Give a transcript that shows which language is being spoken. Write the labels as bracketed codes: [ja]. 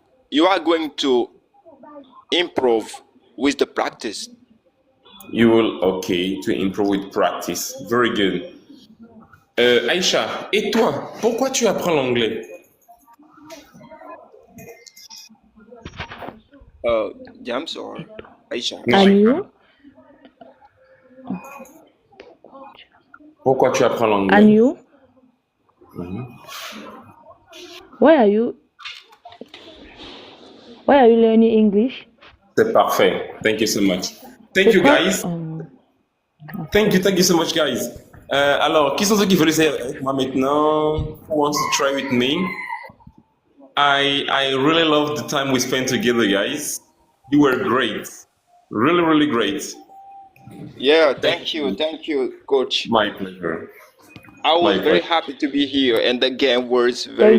[en] You are going to improve with the practice. You will, okay, to improve with practice. Very good. [fr] Aïcha, et toi, pourquoi tu apprends l'anglais? [en] James or Aisha? And you? [fr] Pourquoi tu apprends l'anglais? [en] And you? Why are you learning English? [fr] C'est parfait. [en] Thank you so much. Thank you, guys. Thank you so much, guys. [fr] Alors, qui sont ceux qui veulent essayer avec moi maintenant? [en] Who wants to try with me? I really love the time we spent together, guys. You were great. Really, really great. Yeah, thank you, coach. My pleasure. I was My very pleasure. happy to be here, and the game was very,